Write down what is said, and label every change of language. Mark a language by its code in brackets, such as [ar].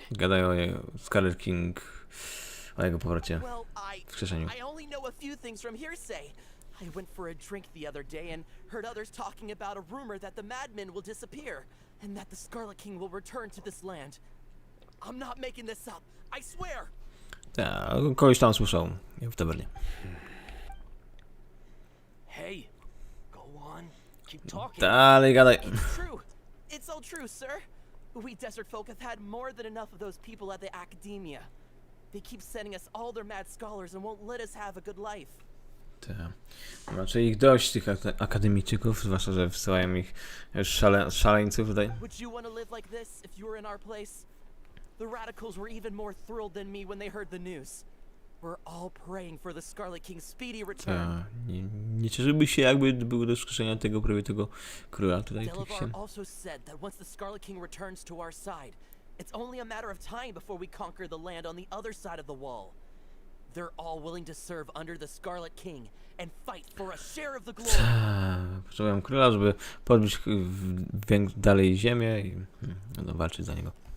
[pl] Gadają o Scarlet King, o jego powrocie. [en] Well, [pl] Wskrzeszeniu. [en] I only know a few things from hearsay. I went for a drink the other day and heard others talking about a rumor that the madmen will disappear and that the Scarlet King will return to this land. I'm not making this up. I swear. [pl] Ta, kogoś tam słyszał w tawernie. [en] Hey, go on. Keep talking. [pl] Dalej gadaj. [en] It's true. It's all true, sir. We desert folk have had more than enough of those people at the academia. They keep sending us all their mad scholars and won't let us have a good life. [pl] Ta. Znaczy ich dość, tych akademiczyków, zwłaszcza, że wysyłają ich szaleńców tutaj. [en] Would you want to live like this if you were in our place? The radicals were even more thrilled than me when they heard the news. We're all praying for the Scarlet King's speedy return. [pl] Ta, nie cieszyłby się, jakby było do skrzeszenia tego prawie tego króla tutaj. Tak [en] Delavar [pl] się... [en] also said that once the Scarlet King returns to our side, it's only a matter of time before we conquer the land on the other side of the wall. They're all willing to serve under the Scarlet King and fight for a share of the glory. [pl] Potrzebuję króla, żeby podbić dalej ziemię i no, walczyć za niego.